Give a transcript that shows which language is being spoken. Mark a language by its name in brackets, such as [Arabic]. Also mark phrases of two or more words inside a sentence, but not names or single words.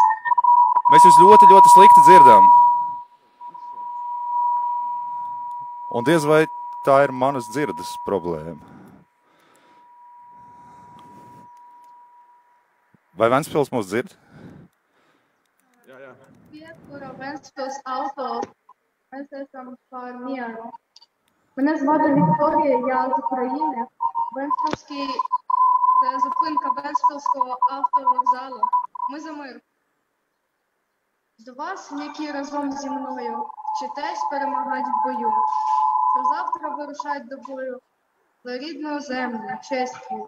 [Latvian] Mēs jūs ļoti, ļoti slikti dzirdam. Un diez vai tā ir manas dzirdes problēma. Vai Ventspils mūs dzird? Piekura Ventspils auto. Mēs esam par mieru. [Ukrainian] Мене звати Вікторія, я з України. Вентспільський, це зупинка Вентспільського автовокзалу. Ми за мир. До вас, які разом зі мною вчитесь перемагати в бою, що завтра вирушать до бою за рідну землю, честь віру.